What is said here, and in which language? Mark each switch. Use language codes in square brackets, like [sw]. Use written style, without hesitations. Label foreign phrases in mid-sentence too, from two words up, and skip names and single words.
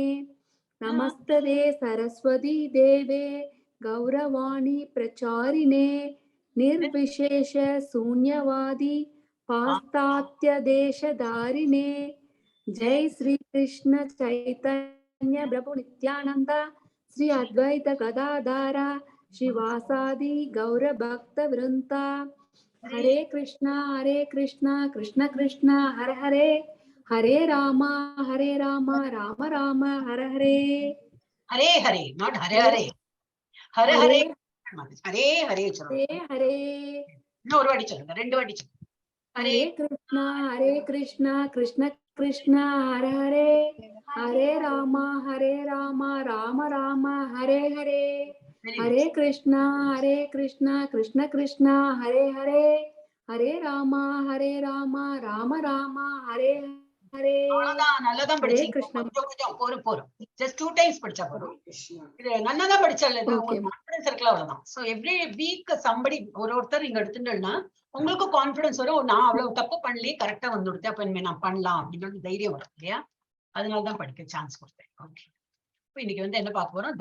[sa] नमस्ते सरस्वती देवे गौरवाणी प्रचारिणे निर्विशेष शून्यवादी पाश्चात्य देशधारिणे। जय श्री कृष्ण चैतन्य प्रभु नित्यानंद श्री अद्वैत गदाधर श्रीवासादि गौर भक्त वृंदा। हरे कृष्णा कृष्ण कृष्ण हरे हरे, हरे राम राम राम हरे हरे। हरे हरे, not हरे हरे, हरे हरे हरे हरे हरे हरे। [ta] இன்னும் ஒரு வாட்டி சொல்லுங்க, 2 வாட்டி சொல்லுங்க. [sa] हरे कृष्णा कृष्ण कृष्ण हरे हरे, हरे राम राम राम हरे हरे। हरे कृष्णा कृष्ण कृष्ण हरे हरे, हरे राम राम राम हरे हरे। [ta] அவ்வளவுதான், நல்லாதான் [sa] हरे [ta] படிச்சீங்க. [sa] कृष्ण। [ta] கொஞ்சம் போறோம். [en] Just 2 times [ta] படிச்சா போதும். இது நல்லாதான் படிச்சால, உங்களுக்கு கான்ஃபிடன்ஸ் இருக்குல, அவ்வளவுதான். [en] so every week somebody [ta] ஒருத்தர் நீங்க எடுத்துட்டீங்கன்னா உங்களுக்கு கான்ஃபிடன்ஸ் வரும். நான் அவ்வளவு தப்பு பண்ணலையே, கரெக்டா வந்துடுது, அப்ப இனிமே நான் பண்ணலாம் அப்படின்னு தைரியம் வரும் இல்லையா? அதனாலதான் படிக்க சான்ஸ் கொடுத்தேன். ஓகே, இப்போ இன்னைக்கு வந்து என்ன பார்க்க போறோம்?